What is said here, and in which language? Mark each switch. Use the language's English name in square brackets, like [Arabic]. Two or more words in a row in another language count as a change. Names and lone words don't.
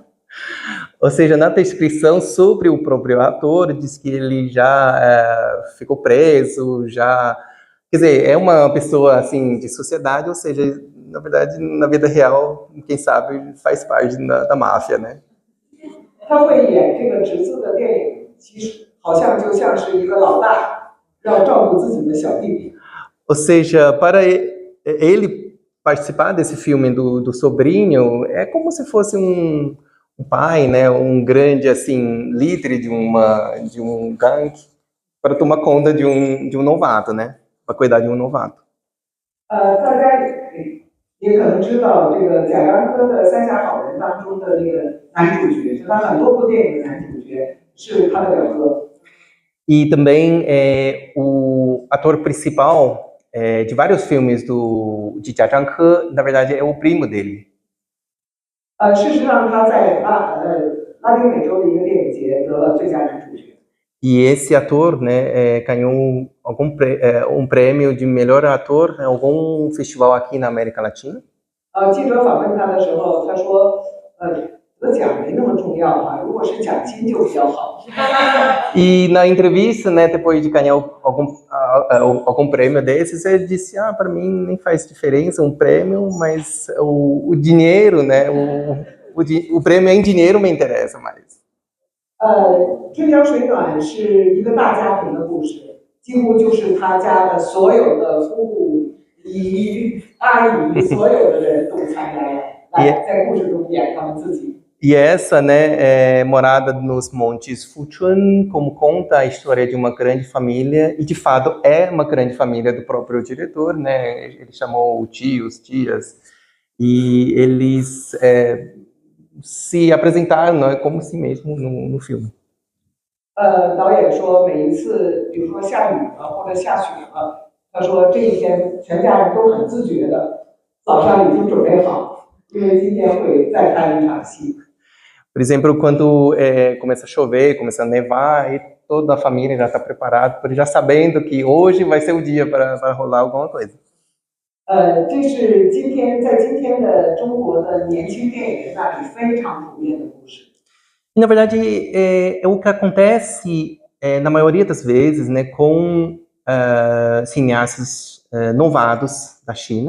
[Portuguese] Ou seja, na descrição sobre o próprio ator, diz que ele já ficou preso, já... Quer dizer, é uma pessoa, assim, de sociedade, ou seja, na verdade, na vida real, quem sabe, faz parte da máfia, né? [Chinese] 他会演这个侄子的电影，其实好像就像是一个老大，要照顾自己的小弟弟。 [Portuguese] Ou seja, para ele participar desse filme do sobrinho, é como se fosse um pai, né, um grande, assim, líder de um gangue, para tomar conta de um novato, né, para cuidar de um novato. [Chinese] 大家也可能知道这个贾樟柯的《三峡好人》当中的那个男主角，就他很多部电影的男主角是他的表哥。 [Portuguese] E também o ator principal de vários filmes de Jia Zhangke, na verdade, é o primo dele. [Chinese] 事实上，他在拉丁美洲的一个电影节得了最佳男主角。 [Portuguese] E esse ator, né, ganhou um prêmio de melhor ator em algum festival aqui na América Latina. [Chinese] 记者访问他的时候，他说：“得奖没那么重要啊，如果是奖金就比较好。” [Portuguese] E na entrevista, né, depois de ganhar algum prêmio desses, ele disse: para mim nem faz diferença um prêmio, mas o dinheiro, né, o prêmio em dinheiro me interessa mais. [Chinese] 春江水暖是一个大家庭的故事，几乎就是他家的所有的夫妇、姨、阿姨，所有的人都参加了，来在故事中演他们自己。 [Portuguese] E essa, né, é Morada nos Montes Fuchun, como conta a história de uma grande família, e de fato é uma grande família do próprio diretor, né, ele chamou tios, tias, e eles se apresentaram, né, como si mesmo no filme. [Chinese] 导演说每一次，比如说下雨了或者下雪了，他说这一天全家人都很自觉的，早上已经准备好，因为今天会再拍一场戏。 [Portuguese] Por exemplo, quando começa a chover, começa a nevar, e toda a família já está preparada, já sabendo que hoje vai ser o dia para rolar alguma coisa. [Chinese] 这是在今天的中国的年轻电影人那里非常普遍的故事。 [Portuguese] E, na verdade, é o que acontece na maioria das vezes, né, com cineastas novados da China.